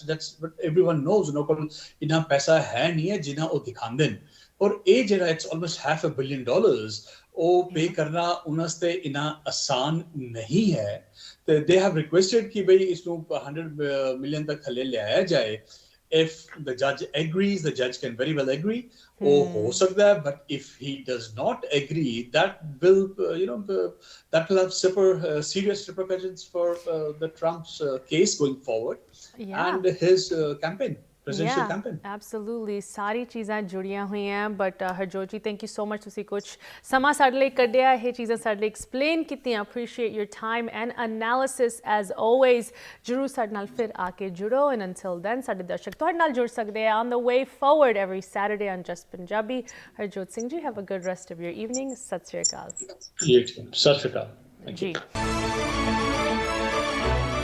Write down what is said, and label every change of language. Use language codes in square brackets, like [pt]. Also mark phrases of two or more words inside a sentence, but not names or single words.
[en] That's what everyone knows. [pa] ਉਹਨਾਂ ਕੋਲ ਇੰਨਾ ਪੈਸਾ ਹੈ ਨਹੀਂ ਹੈ ਜਿੰਨਾ ਉਹ ਦਿਖਾਉਂਦੇ ਨੇ. ਔਰ ਇਹ ਜਿਹੜਾ [en] it's almost $500 million [pa] ਉਹ ਪੇ ਕਰਨਾ ਉਹਨਾਂ ਵਾਸਤੇ ਇੰਨਾ ਆਸਾਨ ਨਹੀਂ ਹੈ. ਤੇ [en] they have requested [pa] ਕਿ ਬਈ ਇਸਨੂੰ $100 million ਤੱਕ ਥੱਲੇ ਲਿਆਇਆ ਜਾਏ. [en] If the judge agrees, the judge can very well agree. [pa] ਉਹ ਹੋ ਸਕਦਾ ਹੈ, [en] but if he does not agree, that will have serious repercussions for the Trump's case going forward and his campaign. Presidential campaign. Absolutely. [pa] ਸਾਰੀ ਚੀਜ਼ਾਂ ਜੁੜੀਆਂ ਹੋਈਆਂ. ਬਟ ਹਰਜੋਤ ਜੀ, [en] thank you so much, [pa] ਤੁਸੀਂ ਕੁਝ ਸਮਾਂ ਸਾਡੇ ਲਈ ਕੱਢਿਆ, ਇਹ ਚੀਜ਼ਾਂ ਸਾਡੇ ਲਈ ਐਕਸਪਲੇਨ ਕੀਤੀਆਂ. [en] Appreciate your time and analysis as always. [pa] ਜ਼ਰੂਰ ਸਾਡੇ ਨਾਲ ਫਿਰ ਆ ਕੇ ਜੁੜੋ. [en] and until then [pa] ਸਾਡੇ ਦਰਸ਼ਕ ਤੁਹਾਡੇ ਨਾਲ ਜੁੜ ਸਕਦੇ ਆ [en] on the way forward every Saturday on JUS Punjabi. Harjot Singh ji, have a good rest of your evening. [pa] ਸਤ ਸ੍ਰੀ ਅਕਾਲ. ਸਤ ਸ੍ਰੀ ਅਕਾਲ. [en] Thank you.